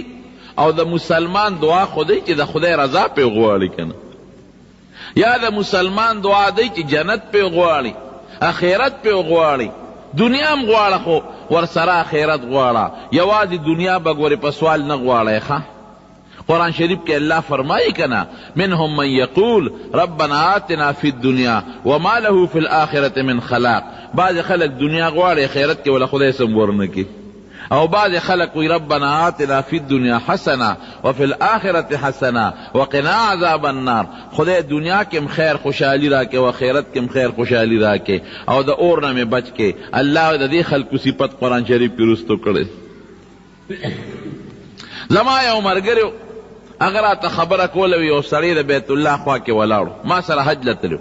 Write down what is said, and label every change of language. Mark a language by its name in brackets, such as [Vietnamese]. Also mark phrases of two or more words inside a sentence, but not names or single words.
[Pashto] او د مسلمان دعا خو دی چې د خدای رضا پې غواړي که نه، یا د مسلمان دعا دی چې جنت پې غواړي، اخرت پې غواړي، دنیا هم غواړه خو ورسره اخرت غواړه، یوازې دنیا به ګورې په سوال نه غواړی. ښه قرآن شریف کې الله فرمایي کنه [Arabic] منهم من یقول ربنا آتنا فی الدنیا وما له فی الآخرة من خلاق. [Pashto] بعض خلق دنیا غواړي آخرت کې ولا خدای سم ورنکي، او بعض خلق وی [Arabic] ربنا آتنا فی الدنیا حسنه وفی الآخرة حسنه وقنا عذاب النار. [Pashto] خدای دنیا کې خیر خوشحالی راکې او آخرت کې خیر خوشحالی راکې، او د اور نه بچ کې. الله د دې خلقو صفت قرآن شریف کې رستو کړي. زما یو ملګری هغه راته خبره کوله، وی یو سړی د بیت الله خوا کې ولاړو، ما سره حج له تلو.